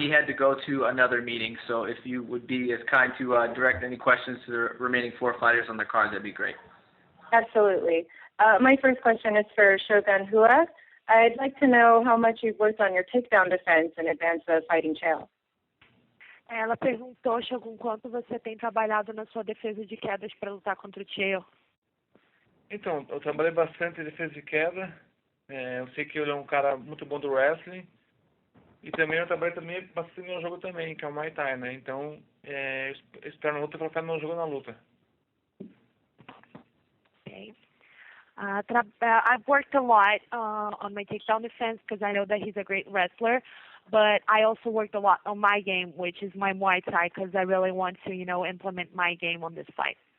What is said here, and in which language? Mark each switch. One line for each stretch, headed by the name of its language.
English: He had to go to another meeting, so if you would be as kind to direct any questions to the remaining 4 fighters on the card, that'd be great. Absolutely. My first question is for Shogun Rua. I'd like to know how much you've worked on your takedown defense in advance of fighting H.E.A.T.
Portuguese: Ela perguntou, Shogun, quanto você tem trabalhado na sua defesa de quedas para lutar contra o H.E.A.T. Então, eu trabalhei bastante em defesa de queda. Eu sei que ele é um cara muito bom do wrestling. E também eu trabalhei bastante no jogo também, que é o Muay Thai, né? Então, eu espero na luta colocar no jogo na luta.
English: Okay. I've worked a lot on my takedown defense because I know that he's a great wrestler, but I also worked a lot on my game, which is my Muay Thai, because I really want to, implement my game on this fight.